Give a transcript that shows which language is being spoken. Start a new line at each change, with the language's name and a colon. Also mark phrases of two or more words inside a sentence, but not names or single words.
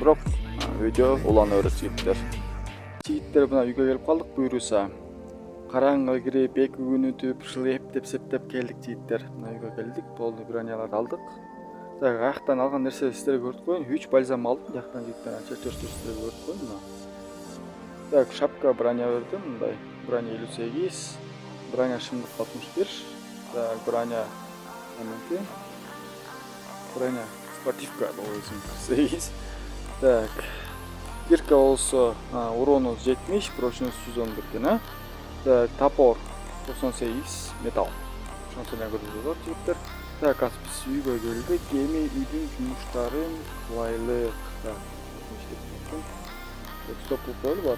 Kyrgyz: Бирок видео улана берет жигиттер. Жигиттер мына үйгө келип калдык буюрса. Караңгы кирип, 2 күн өтүп, ушул эптеп келдик жигиттер. Мына үйгө келдик, полный броняларды алдык. Так, аяктан алган нерсе сиздерге көрсөтүп коеюн. 3 бальзам алдым, жактан жигиттер чечөштү сиздерге көрсөтүп коеюн. Так, шапка броня бердим, мындай. Броня 58, броня шымдык 61. Так, броня эмнеки?
Russian: Броня спортивка
Kyrgyz: болсун 8. Так. Кирка болсо урону 70, прочность 111 экен, Так, топор 98, металл. Ошонсо эле көрүзөт жигиттер. Так, биз үйгө келдик. Эми үйдүн жумуштарын кылайлык. Так, стоп кылып коелу бар.